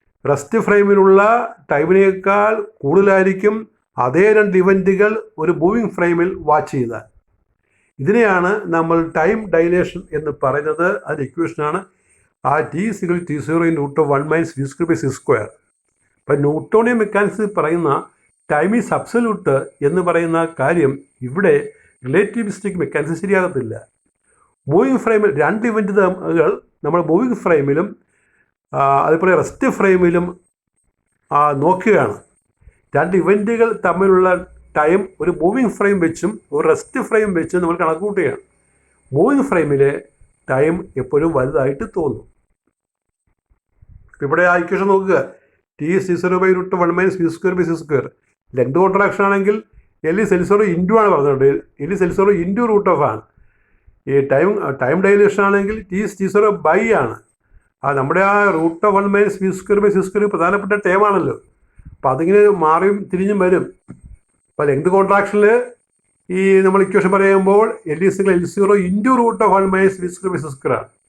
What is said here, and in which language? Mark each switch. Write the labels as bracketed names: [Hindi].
[Malayalam] Rest ഫ്രെയിമിലുള്ള ടൈമിനേക്കാൾ കൂടുതലായിരിക്കും അതേ രണ്ട് ഇവൻറ്റുകൾ ഒരു മൂവിങ് ഫ്രെയിമിൽ വാച്ച് ചെയ്താൽ. ഇതിനെയാണ് നമ്മൾ ടൈം ഡൈലേഷൻ എന്ന് പറയുന്നത്. അതിൻ്റെ ഇക്വേഷനാണ് ആ [English] t is equal to t0 in root of 1 minus v square by c square. [Malayalam] അപ്പം ന്യൂട്ടോണിയൻ മെക്കാനിക്സിൽ പറയുന്ന [English] time is absolute [Malayalam] എന്ന് പറയുന്ന കാര്യം ഇവിടെ റിലേറ്റിവിസ്റ്റിക് മെക്കാനിക്സ് ശരിയാകത്തില്ല. മൂവിങ് ഫ്രെയിമിൽ രണ്ട് ഇവൻറ്റുകൾ നമ്മൾ മൂവിങ് ഫ്രെയിമിലും അതുപോലെ റെസ്റ്റ് ഫ്രെയിമിലും നോക്കുകയാണ്. രണ്ട് ഇവൻറ്റുകൾ തമ്മിലുള്ള ടൈം ഒരു മൂവിങ് ഫ്രെയിം വെച്ചും ഒരു റെസ്റ്റ് ഫ്രെയിം വെച്ചും നമ്മൾ കണക്ക് കൂട്ടുകയാണ്. മൂവിങ് ഫ്രെയിമിലെ ടൈം എപ്പോഴും വലുതായിട്ട് തോന്നും. ഇവിടെ ആ ഇക്വേഷൻ നോക്കുക, [English] t is t0 by root of 1 minus v square by c square. [Malayalam] Length contraction ആണെങ്കിൽ L is L0 ഇൻറ്റു ആണ് പറഞ്ഞിട്ടുണ്ട്, L is L0 into root of ആണ്. ഈ ടൈം ഡൈലേഷൻ ആണെങ്കിൽ t is t0 ബൈ ആണ്. നമ്മുടെ ആ √(1 - v²/c² പ്രധാനപ്പെട്ട ടേമാണല്ലോ. അപ്പോൾ അതിങ്ങനെ മാറിയും തിരിഞ്ഞും വരും. അപ്പോൾ ലെങ്ത് കോൺട്രാക്ഷനിൽ ഈ നമ്മൾ ഇക്വേഷൻ പറയുമ്പോൾ L=L0 ഇൻറ്റു √(1 - v²/c²) ആണ്.